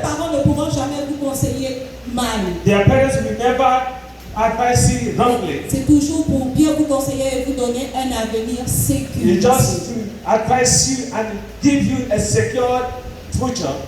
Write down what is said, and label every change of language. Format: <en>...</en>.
<fr>parents ne pourront jamais vous conseiller mal.</fr> <en>Their parents will never advise you wrongly.</en> <fr>C'est toujours pour bien vous conseiller et vous donner un avenir</fr> <en>It's</en> <fr>sécurisé.</fr> <en>just to advise you and give you a secure future.</en>